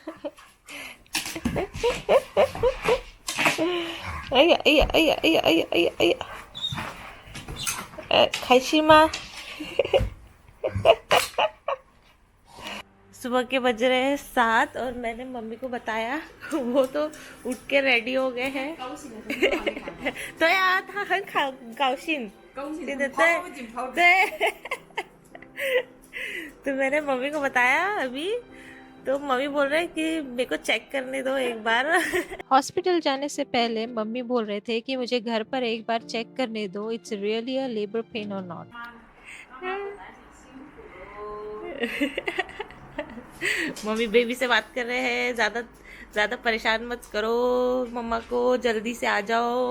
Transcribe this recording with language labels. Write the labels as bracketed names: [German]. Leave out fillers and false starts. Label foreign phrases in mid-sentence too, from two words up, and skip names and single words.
[Chinese] अय्या अय्या अय्या अय्या अय्या अय्या अय्या, 开心吗? [Hindi] सुबह के बज रहे हैं 7 और मैंने मम्मी को बताया, वो तो उठ के रेडी हो गए हैं। तो यार था [Chinese] 很高兴，对对对对。 [Hindi] तो मैंने मम्मी को बताया अभी, तो मम्मी बोल रहे हैं कि मेरे को चेक करने दो एक बार। हॉस्पिटल जाने से पहले मम्मी बोल रहे थे कि मुझे घर पर एक बार चेक करने दो, [English] It's really a labour pain or not. [Hindi] मम्मी बेबी से बात कर रहे हैं, ज़्यादा ज़्यादा परेशान मत करो मम्मा को, जल्दी से आ जाओ।